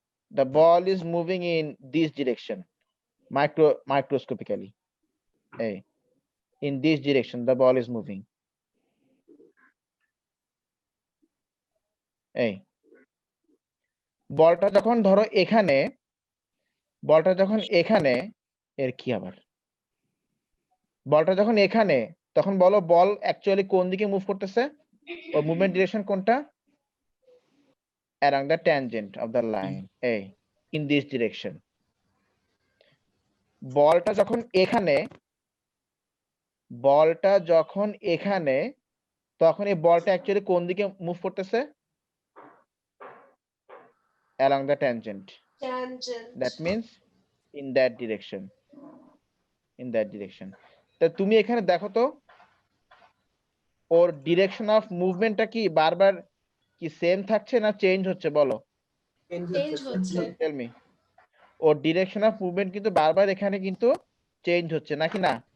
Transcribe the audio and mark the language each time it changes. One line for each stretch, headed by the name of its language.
English: The ball is moving in this direction, microscopically. Hey, in this direction the ball is moving.
Bangla: এই বলটা যখন ধরো এখানে, বলটা যখন এখানে, এর কি আবার, বলটা যখন এখানে, তখন বলো বল অ্যাকচুয়ালি কোন দিকে মুভ করতেছে? ওর মুভমেন্ট ডিরেকশন কোনটা?
English: along the tangent of the line, এই in this direction.
Bangla: বলটা যখন এখানে, বলটা যখন এখানে, তখন এই বলটা অ্যাকচুয়ালি কোন দিকে মুভ করতেছে?
English: along the tangent. Tangent. That means in that direction, in that direction.
Bangla: তা তুমি এখানে দেখো তো, ওর
English: direction of মুভমেন্টটা
Bangla: কি বারবার কি সেম থাকছে না চেঞ্জ হচ্ছে? বলো, Change হচ্ছে।
English: Tell me.
Bangla: Or
English: direction of movement
Bangla: কিন্তু বারবার এখানে কিন্তু চেঞ্জ হচ্ছে নাকি না?